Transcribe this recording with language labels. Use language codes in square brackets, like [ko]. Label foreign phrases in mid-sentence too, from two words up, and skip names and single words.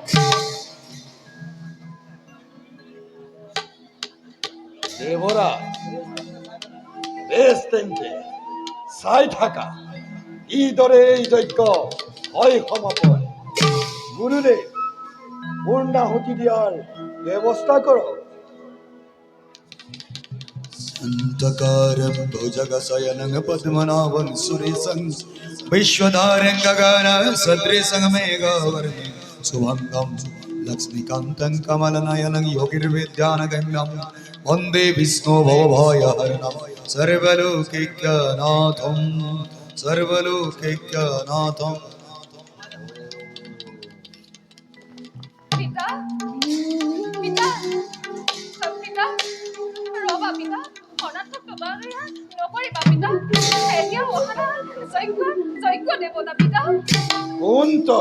[as] দেৱৰা বেছ তেন্তে চাই থাকা কিদৰে এই যজ্ঞ হয় সমাপন। গুৰুদেৱ পূৰ্ণাহুতি দিয়াৰ ব্যৱস্থা কৰক। [sa] अन्तकारं भुजगशयनं पद्मनाभं सुरेशं विश्वधारं गगन सदृशं मेघवर्णं शुभङ्गं लक्ष्मीकान्तं कमलनयनं योगिर्विद्यानगम्यं वन्दे विष्णु भवभयहरणं सर्वलोकैक्यनाथम् [as] পিতা পিতা পিতা ৰবা পিতা অনাথক তবাগিয়া নকৰিবা পিতা এতিয়া অহা যজ্ঞ দেৱতা পিতা কোন তই?